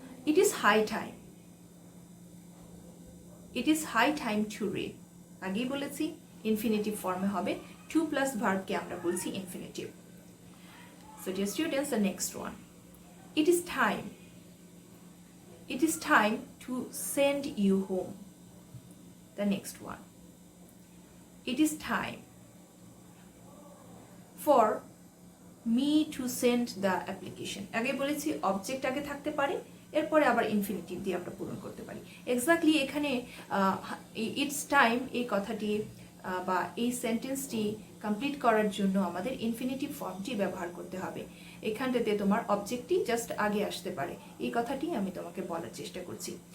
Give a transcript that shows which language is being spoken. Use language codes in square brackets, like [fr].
[en] it is high time, it is high time to read, [bn] আগেই বলেছি infinitive ফর্মে হবে, টু প্লাস ভার্বকে আমরা বলছি infinitive. [en] So dear students, the next one, it is time. It is time to send you home. The next one, it is time for me to send the application. [bn] আগে বলেছি object আগে থাকতে পারে, এরপরে আবার infinitive দিয়ে আমরা পূরণ করতে পারি। এক্স্যাক্টলি এখানে ইটস টাইম এই কথাটি বা এই সেন্টেন্সটি কমপ্লিট করার জন্য আমাদের ইনফিনিটিভ ফর্মটি ব্যবহার করতে হবে। এখানটাতে তোমার অবজেক্টটি জাস্ট আগে আসতে পারে, এই কথাটি আমি তোমাকে বলার চেষ্টা করছি।